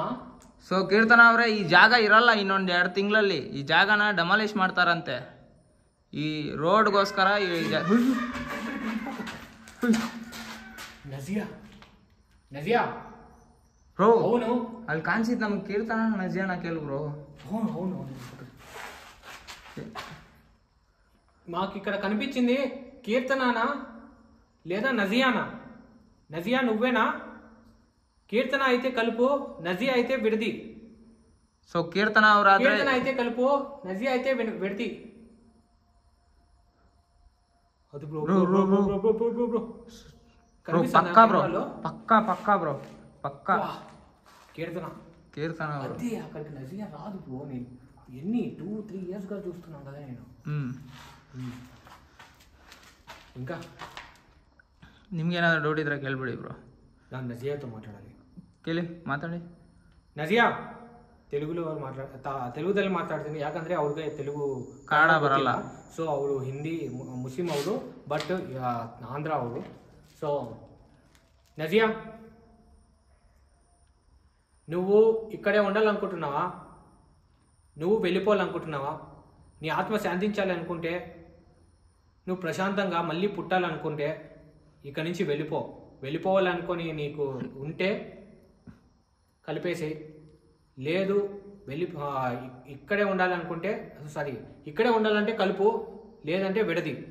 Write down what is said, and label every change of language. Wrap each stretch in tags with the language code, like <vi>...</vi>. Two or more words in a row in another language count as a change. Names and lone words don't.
<kn>ಸೊ ಕೀರ್ತನ ಅವರೇ, ಈ ಜಾಗ ಇರಲ್ಲ ಇನ್ನೊಂದು 2 ತಿಂಗಳಲ್ಲಿ. ಈ ಜಾಗನ ಡೆಮಾಲಿಷ್ ಮಾಡ್ತಾರಂತೆ ಈ ರೋಡ್ಗೋಸ್ಕರ. ನಜಿಯಾ ಬ್ರೋ, ಅವನು ಅಲ್ಲಿ ಕಾಣಿಸಿದ್ ನಮ್ಗೆ ಕೀರ್ತನ ನಜಿಯಾನ ಕೇಳು బ్రో.</kn> <te>అవును మాకు ఇక్కడ కనిపించింది కీర్తనానా లేదా నజియానా? నజియా నువ్వేనా? కీర్తన అయితే కలుపు, నజియా అయితే విడది.</te> <kn>సో కీర్తన ಅವರಾದ್ರೆ</kn> <te>కీర్తన అయితే కలుపు, నజియా అయితే విడది.</te> <kn>ಅದು ಬ್ರೋ</kn> <te>పక్కా బ్రో, పక్కా బ్రో, పక్కా కీర్తన అదే. అక్కడికి నజియా రాదు బ్రో. నేను ఎన్ని 2-3 yearsగా చూస్తున్నాను కదా నేను. ఇంకా</te> <kn>ನಿಮ್ಗೇನಾದ್ರು ಡೌಟ್ ಇದ್ರೆ ಕೇಳ್ಬಿಡಿ ಬ್ರೋ. ನಾನು ನಜಿಯಾతో మాట్లాడాలి. ಕೇಳಿ, ಮಾತಾಡಿ. ನಜಿಯಾ తెలుగుದಲ್ಲಿ ಮಾತಾಡ್ತೀನಿ, ಯಾಕಂದ್ರೆ ಅವ್ರಿಗೆ ತೆಲುಗು ಕನ್ನಡ ಬರಲ್ಲ. ಸೊ ಅವರು ಹಿಂದಿ ಮುಸ್ಲಿಂ ಅವರು, ಬಟ್ ಆಂಧ್ರ ಅವರು.</kn> <te>సో నజియా, నువ్వు ఇక్కడే ఉండాలనుకుంటున్నావా? నువ్వు వెళ్ళిపోవాలనుకుంటున్నావా? నీ ఆత్మ శాంతించాలి అనుకుంటే, నువ్వు ప్రశాంతంగా మళ్ళీ పుట్టాలనుకుంటే ఇక్కడి నుంచి వెళ్ళిపోవాలనుకొని నీకు ఉంటే కలిపేసి, లేదు ఇక్కడే ఉండాలనుకుంటే ఇక్కడే ఉండాలంటే కలుపు, లేదంటే విడది.</te>